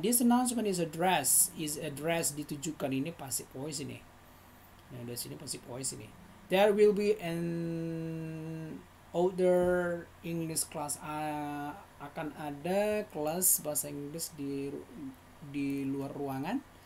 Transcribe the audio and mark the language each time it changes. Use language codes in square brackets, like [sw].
[en] This announcement is address [id] ditujukan, ini [en] passive voice ini. [id] Nah, dari sini passive voice ini. [en] There will be an outdoor English class. [id] Akan ada kelas bahasa Inggris di luar ruangan.